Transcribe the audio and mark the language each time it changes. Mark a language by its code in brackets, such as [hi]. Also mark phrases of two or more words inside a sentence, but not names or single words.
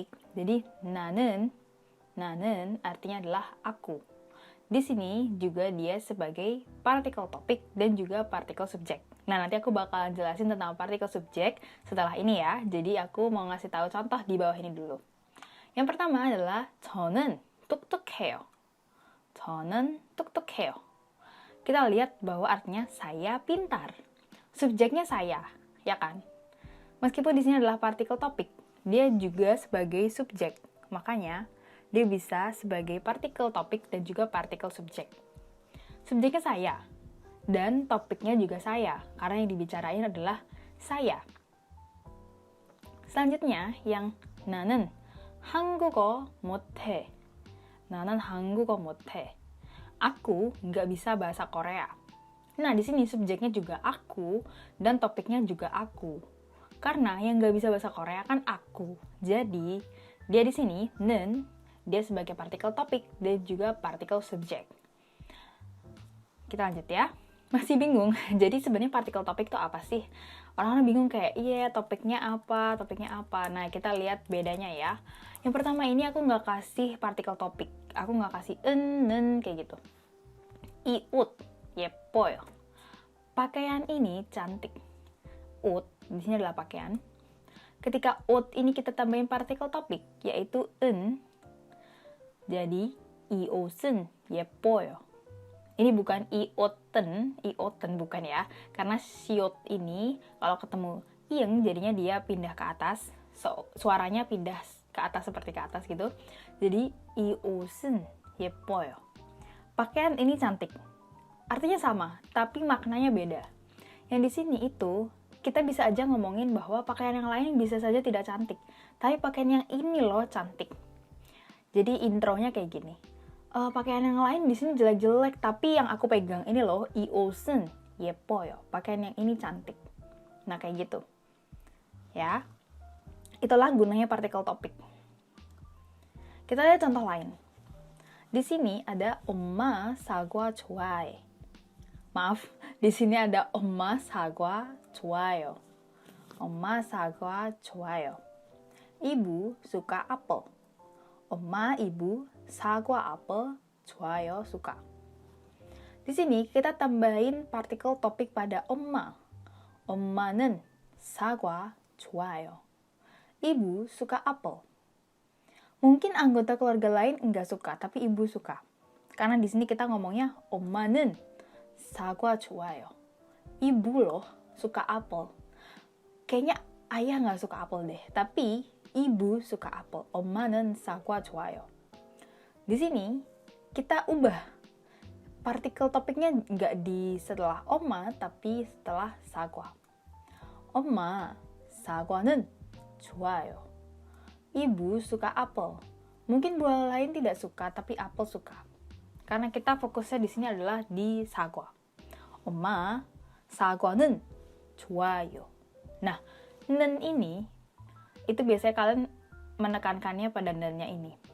[id] Jadi na는 artinya adalah aku. Di sini juga dia sebagai partikel topik dan juga partikel subjek. Nah, nanti aku bakalan jelasin tentang partikel subjek setelah ini ya. Jadi aku mau ngasih tahu contoh di bawah ini dulu. Yang pertama adalah [ko] 저는 똑똑해요. 저는 똑똑해요. [id] Kita lihat bahwa artinya saya pintar. subjeknya saya, ya kan? Meskipun di sini adalah partikel topik, dia juga sebagai subjek. Makanya, dia bisa sebagai partikel topik dan juga partikel subjek. Subjeknya saya, dan topiknya juga saya, karena yang dibicarain adalah saya. Selanjutnya, yang [ko] 나는 한국어 못해. 나는 한국어 못해. [id] Aku nggak bisa bahasa Korea. Nah, di sini subjeknya juga aku, dan topiknya juga aku. Karena yang nggak bisa bahasa Korea kan aku. Jadi, dia di sini, 는, dia sebagai partikel topik, dan juga partikel subjek. Kita lanjut ya. Masih bingung? Jadi sebenarnya partikel topik itu apa sih? Orang-orang bingung kayak, iya topiknya apa, topiknya apa. Nah, kita lihat bedanya ya. Yang pertama ini aku nggak kasih partikel topik. Aku nggak kasih 는, kayak gitu. [ko] 이 옷, 예뻐요. [id] Pakaian ini cantik. 옷, di sini adalah pakaian. Ketika 옷 ini kita tambahin partikel topik, yaitu 은, jadi [ko] 이 옷은 예뻐요. [id] Ini bukan [ko] 이 옷은 [id] bukan ya. Karena siot ini kalau ketemu ing jadinya dia pindah ke atas. Suaranya pindah ke atas seperti ke atas gitu. [ko] Jadi 이 옷은 예뻐요. [id] Pakaian ini cantik. Artinya sama, tapi maknanya beda. Yang di sini itu kita bisa aja ngomongin bahwa pakaian yang lain bisa saja tidak cantik, tapi pakaian yang ini loh cantik. Jadi intronya kayak gini. Pakaian yang lain di sini jelek-jelek, tapi yang aku pegang ini loh, [ko] 이 옷은 예뻐요. [id] Pakaian yang ini cantik. Nah, kayak gitu. Ya. Itulah gunanya partikel topik. Kita lihat contoh lain. Di sini ada [ko] 엄마 사과 좋아해. [id] Maaf, di sini ada [ko] 엄마 사과 좋아요. 엄마 사과 좋아요. [id] Ibu suka apel. 엄마, ibu, 사과 apel, 좋아요, suka. Di sini kita tambahin partikel topik pada 엄마. [ko] 엄마는 사과 좋아요. [id] Ibu suka apel. Mungkin anggota keluarga lain enggak suka, tapi ibu suka. Karena di sini kita ngomongnya [ko] 엄마는 사과 좋아요. [id] Ibu loh suka apel. Kayaknya ayah nggak suka apel deh, tapi ibu suka apel. [ko] 엄마는 사과 좋아요. [id] Di sini kita ubah partikel topiknya nggak di setelah 엄마, tapi setelah 사과. [ko] 엄마, 사과는 좋아요. [id] Ibu suka apel. Mungkin buah lain tidak suka, tapi apel suka. Karena kita fokusnya di sini adalah di 사과. [ko] 엄마, 사과는 좋아요. [id] Nah, 는 ini, itu biasanya kalian menekankannya pada nennya ini.